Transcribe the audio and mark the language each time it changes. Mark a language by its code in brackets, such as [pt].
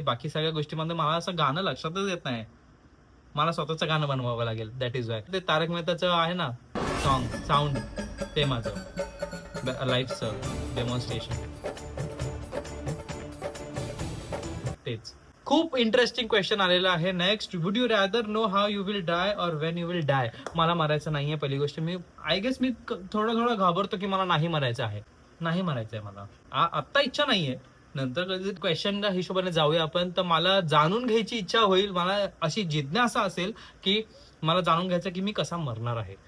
[mr] बाकी सगळ्या गोष्टीमध्ये मला असं गाणं लक्षातच येत नाही. मला स्वतःचं गाणं बनवावं लागेल, [en] That is why. [mr] ते तारक मेहताचं आहे ना साऊंड, ते माझं लाईफचं डेमॉन्स्ट्रेशन. तेच. खूप इंटरेस्टिंग क्वेश्चन आलेला आहे. [en] Next, would you rather know how you will die or when you will die? [mr] मला मरायचं नाहीये. पहिली गोष्ट, मी [en] I guess [mr] मी थोडं घाबरतो की मला नाही मरायचं आहे मला. आत्ता इच्छा नाहीये, नंतर कधी क्वेश्चनच्या हिशोबाने जाऊया आपण. तर मला जाणून घ्यायची इच्छा होईल, मला अशी जिज्ञासा असेल की मला जाणून घ्यायचं की मी कसा मरणार आहे.